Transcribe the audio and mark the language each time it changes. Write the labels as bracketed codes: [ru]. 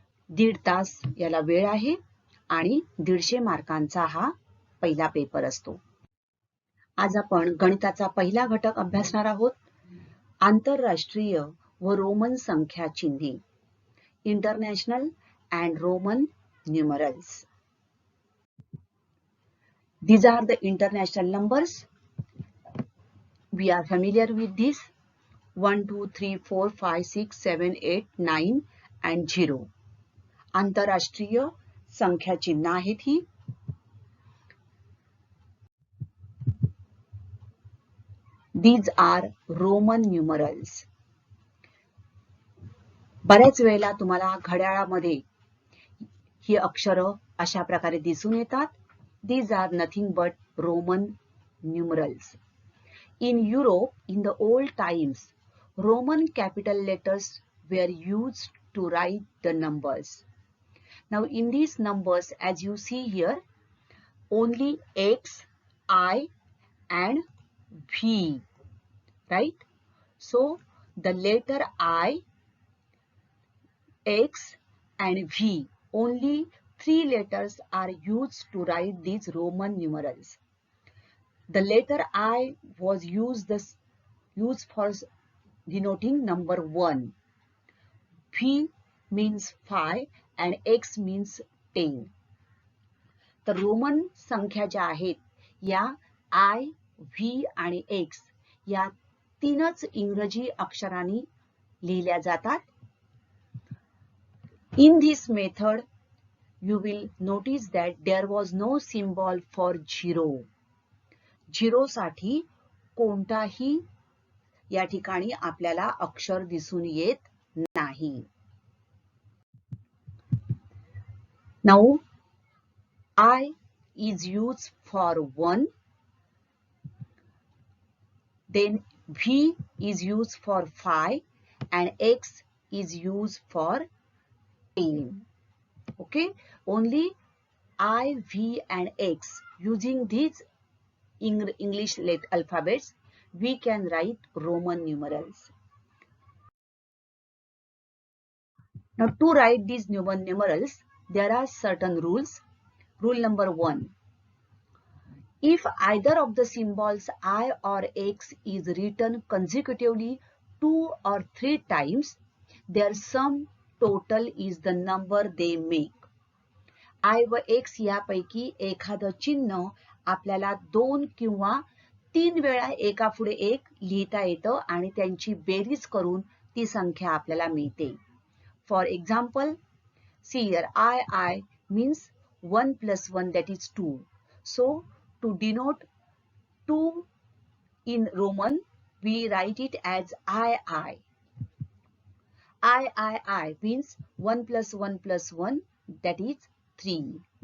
[mr] 1.5 तास याला वेळ आहे आणि 150 मार्कांचा हा पहिला पेपर असतो. आज आपण गणिताचा पहिला घटक अभ्यासणार आहोत. आंतरराष्ट्रीय व रोमन संख्या चिन्हे, [en] International and Roman numerals. These are the international numbers. We are familiar with this. 1, 2, 3, 4, 5, 6, 7, 8, 9 and 0. [mr] आंतरराष्ट्रीय संख्या चिन्ह आहेत ही. [en] These are Roman numerals. [mr] बऱ्याच वेळेला तुम्हाला घड्याळामध्ये ही अक्षरं अशा प्रकारे दिसून येतात. [en] These are nothing but Roman numerals. In Europe, in the old times, Roman capital letters were used to write the numbers. Now, in these numbers, as you see here, only X, I, and V, right? So, the letter I, X, and V, only 3 letters are used to write these Roman numerals. The letter I was used for denoting number 1. V means 5 and X means 10. [mr] तर Roman संख्या ज्या आहेत या I, V आणि X या 3च इंग्रजी अक्षरांनी लिहिल्या जातात. [en] In this method, you will notice that there was no symbol for zero. [mr] Zero साठी कोणताही या ठिकाणी आपल्याला अक्षर दिसून येत नाही. [en] Now, I is used for 1, then V is used for 5 and X is used for 10. Okay, only I, V and X, using these English alphabets, we can write Roman numerals. Now, to write these Roman numerals, there are certain rules. Rule number 1. If either of the symbols I or X is written consecutively 2 or 3 times, their sum total is the number they make. [mr] I व X यापैकी एखादं चिन्ह आपल्याला 2 किंवा 3 वेळा एकापुढे एक लिहिता येतं आणि त्यांची बेरीज करून ती संख्या आपल्याला मिळते. [en] For example, see here, I means 1 plus 1, that is 2. So, to denote 2 in Roman, we write it as I. I means 1 plus 1 plus 1, that is 3.